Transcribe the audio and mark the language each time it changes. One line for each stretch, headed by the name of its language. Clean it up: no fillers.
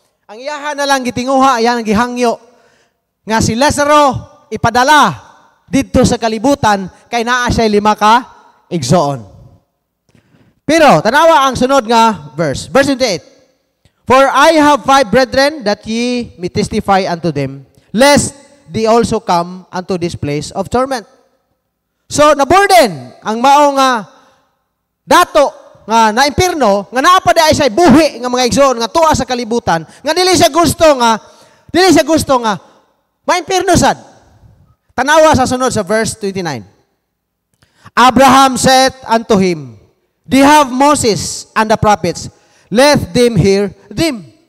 Cebuano: Ang iyahan na lang gitinguha, ayan gihangyo nga si Lazaro ipadala didto sa kalibutan kay naa siya 5 ka igsoon. Pero tanawa ang sunod nga verse 28.
English: For I have 5 brethren that ye may testify unto them, lest they also come unto this place of torment.
Cebuano: So naburden ang mao nga dato nga na impierno nga naa pa ay say buhi nga mga igsoon nga tuwa sa kalibutan nga dili siya gusto nga maimpierno sad. Tanawa sa sunod sa verse 29.
English: Abraham said unto him, they have Moses and the prophets, let them hear them.